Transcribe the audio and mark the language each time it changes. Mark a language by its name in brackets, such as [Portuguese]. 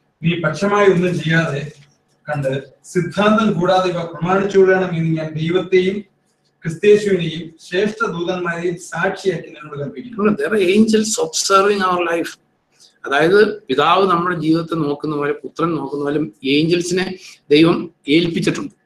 [Malayalam] നീ പക്ഷമായി ഒന്നും ചെയ്യാതെ കണ്ട് സിദ്ധാന്തം കൂടാതെ ഇവ പ്രമാണിച്ചുകൊള്ളണം എന്ന് ഞാൻ ദൈവത്തെയും ക്രിസ്തേശുവിനെയും ശ്രേഷ്ഠ ദൂതന്മാരെയും സാക്ഷിയാക്കി നിന്നോട് കൽപ്പിക്കുന്നു. [English] There are angels observing our life. [Malayalam] അതായത് പിതാവ് നമ്മുടെ ജീവിതത്തെ നോക്കുന്ന പോലെ, പുത്രൻ നോക്കുന്ന പോലെ ഏഞ്ചൽസിനെ ദൈവം ഏൽപ്പിച്ചിട്ടുണ്ട്.